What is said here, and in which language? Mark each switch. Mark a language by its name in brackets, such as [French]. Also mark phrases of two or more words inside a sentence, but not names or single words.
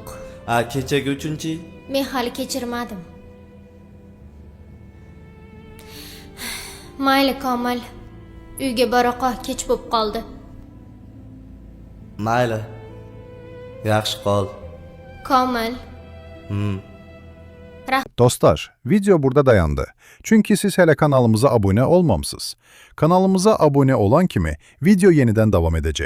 [Uzbek] Kechagi uchunchi? Men hali kechirmadim. Mayli Komil. Uyga boraqa kech bo'lib qoldi. Mayli. Yaxshi qol. Komil. [Azerbaijani] Dostlar, video burada dayandı. Çünkü siz hele kanalımıza abone olmamışsınız. Kanalımıza abone olan kimi video yeniden devam edecek.